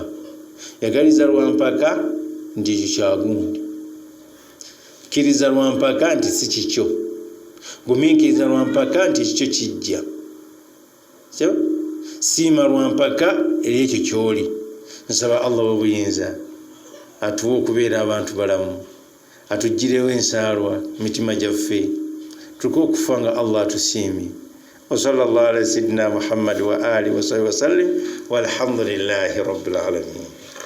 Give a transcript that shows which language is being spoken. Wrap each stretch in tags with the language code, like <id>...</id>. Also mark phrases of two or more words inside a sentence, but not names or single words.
<lg>Yagaliza lwampaka nti ekyo kyagundi, kkiriza lwampaka nti si kikyo, gumiikiriza lwampaka nti kikyo kijja, siima lwampaka eri ekyo kyoli. Nsaba Allah w'obuyinza atuwe okubeera abantu balamu, atuggirewo ensaalwa mitima gyaffe, tuko okufa nga Allah atusiimye.</lg> <ar>وصلى الله على سيدنا محمد وعلى آله وصحبه وسلم والحمد لله رب العالمين.</ar>